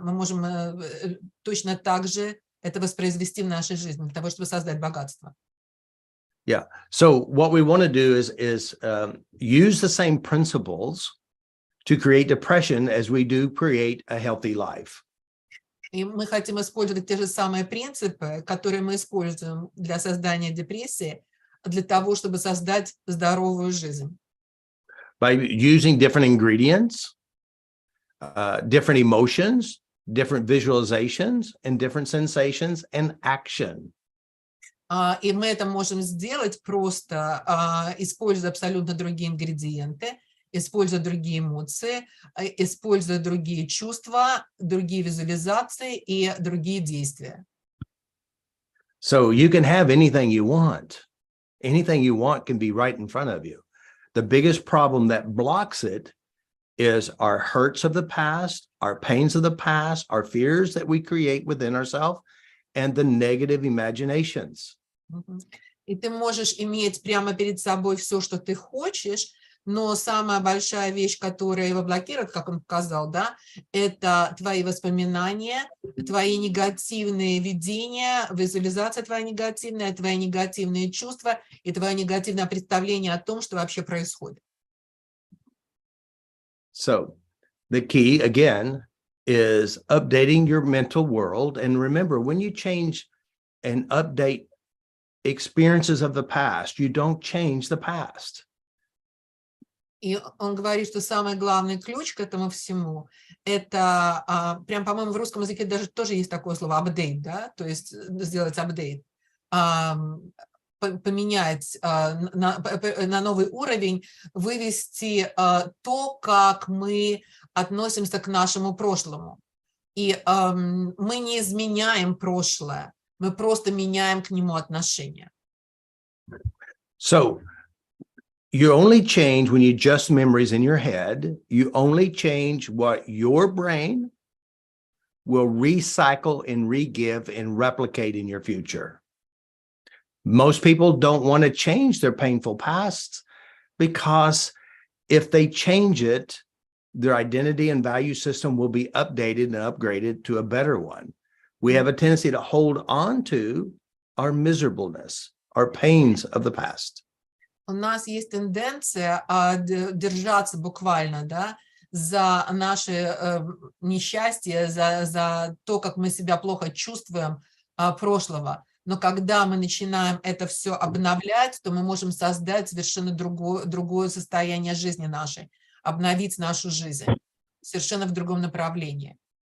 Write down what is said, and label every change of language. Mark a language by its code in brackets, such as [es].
[ru] Мы можем точно так же это воспроизвести в нашей жизни, для того, чтобы создать богатство. [en] Yeah. So what we want to do is use the same principles to create depression as we do create a healthy life. [ru] И мы хотим использовать те же самые принципы, которые мы используем для создания депрессии, для того, чтобы создать здоровую жизнь. [en] By using different ingredients, different emotions, different visualizations, and different sensations and action. [ru] И мы это можем сделать просто, используя абсолютно другие ингредиенты, используя другие эмоции, используя другие чувства, другие визуализации и другие действия. [en] So you can have anything you want. Anything you want can be right in front of you. The biggest problem that blocks it is our hurts of the past, our pains of the past, our fears that we create within ourselves, and the negative imaginations. [ru] И ты можешь иметь прямо перед собой все, что ты хочешь, но самая большая вещь, которая его блокирует, как он сказал, да, это твои воспоминания, твои негативные видения, визуализация твоя негативная, твои негативные чувства и твое негативное представление о том, что вообще происходит. [en] So the key, again, is updating your mental world. And remember, when you change and update experiences of the past, you don't change the past. [ru] И он говорит, что самый главный ключ к этому всему, это, прям, по-моему, в русском языке даже тоже есть такое слово апдейт, да, то есть сделать апдейт, поменять на новый уровень, вывести то, как мы относимся к нашему прошлому. И мы не изменяем прошлое, мы просто меняем к нему отношение. [en] So you only change when you adjust memories in your head. You only change what your brain will recycle and re-give and replicate in your future. Most people don't want to change their painful past because if they change it, their identity and value system will be updated and upgraded to a better one. We have a tendency to hold on to our miserableness, our pains of the past. [ru] У нас есть тенденция держаться буквально, да, за наше несчастье, за то, как мы себя плохо чувствуем прошлого. Но когда мы начинаем это все обновлять, то мы можем создать совершенно другое состояние жизни нашей, обновить нашу жизнь совершенно в другом направлении.